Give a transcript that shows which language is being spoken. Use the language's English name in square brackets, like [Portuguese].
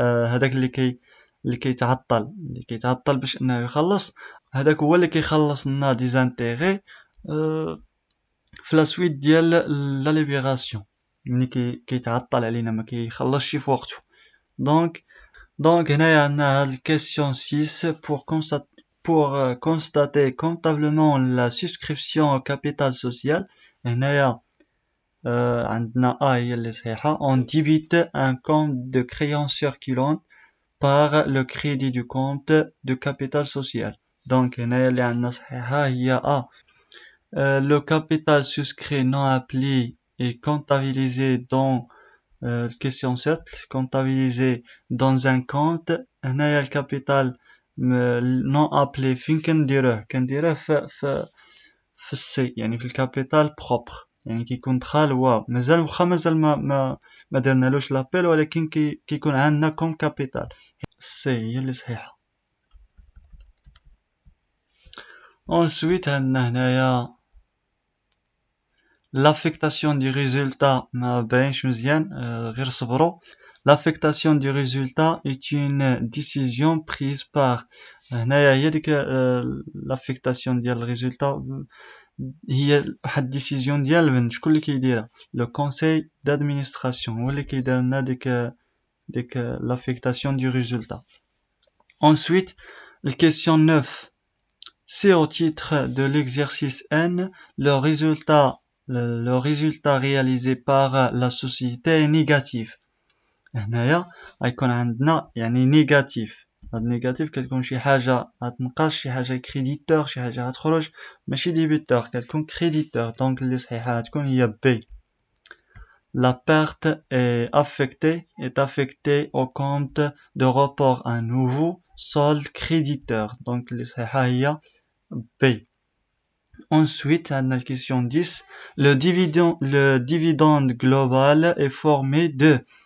[Arabic] هذاك اللي كيتعطل باش انه يخلص، هذاك هو اللي كيخلص لنا دي زانتيغي في لا سويت ديال لا ليبراسيون، ملي كيتعطل علينا ما كيخلصش في وقته. دونك هنايا عندنا هاد الكيسيون 6. [French] pour constater comptablement la souscription au capital social. [Arabic] هنايا عندنا هي اللي صحيحه. [French] on débite un compte de créance circulante par le crédit du compte de capital social. [Arabic] Donc هنايا اللي عندنا صحيحه هي A. [French] Le capital souscrit non appelé est comptabilisé dans question 7, comptabilisé dans un compte. [Arabic] هنايا الكابيتال [French] non appelé [Arabic] فين كنديروه في السي، يعني في الكابيتال بروبر، يعني كيكون دخل واو مازال ما درنالوش لابيل، ولكن كيكون عندنا كوم كابيتال. السي هي اللي صحيحه. [French] ensuite [Arabic] عندنا هنايا [French] l'affectation du résultat. [Arabic] ما باينش مزيان، غير صبروا. [French] l'affectation du résultat est une décision prise par. [Arabic] هنايا هي ديك l'affectation ديال الريزولتا هي واحد ديسيزيون ديال البنت. شكون اللي كيديرها؟ لو كونساي d'administration هو اللي كيدير لنا ديك l'affectation du résultat. [French] ensuite la question 9. Si au titre de l'exercice N, le résultat réalisé par la société est négatif. [Arabic] هنايا غيكون عندنا يعني نيجاتيف. هاد نيجاتيف كتكون شي حاجه غتنقص، شي حاجه كريديتور، شي حاجه غتخرج، ماشي ديبيتور، كتكون كريديتور. دونك اللي صحيحه غتكون هي بي. [French] La perte est affectée au compte de report à nouveau solde créditeur. Donc [Arabic] اللي صحيحه هي [French] B. Ensuite, on a la question 10. Le dividende global est formé de.